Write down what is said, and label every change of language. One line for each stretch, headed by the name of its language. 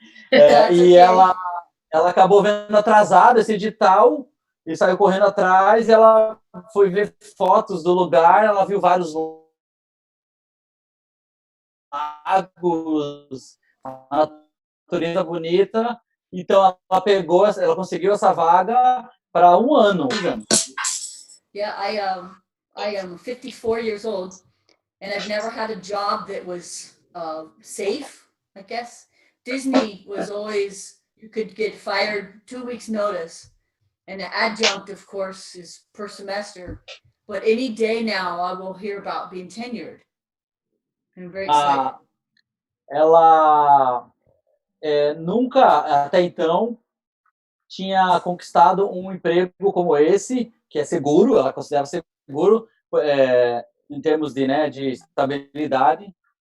Portuguese: E ela acabou vendo atrasado esse edital e saiu correndo atrás. Ela foi ver fotos do lugar, ela viu vários lagos, a natureza bonita. Então ela conseguiu essa vaga para 1 ano.
English: Yeah, I am 54 years old, and I've never had a job that was safe, I guess. Disney was always, you could get fired 2 weeks notice, and the adjunct, of course, is per semester. But any day now, I will hear about being tenured. I'm very excited.
Portuguese: Ela nunca, até então, tinha conquistado um emprego como esse, que é seguro, ela considera seguro, em termos de, né, de estabilidade.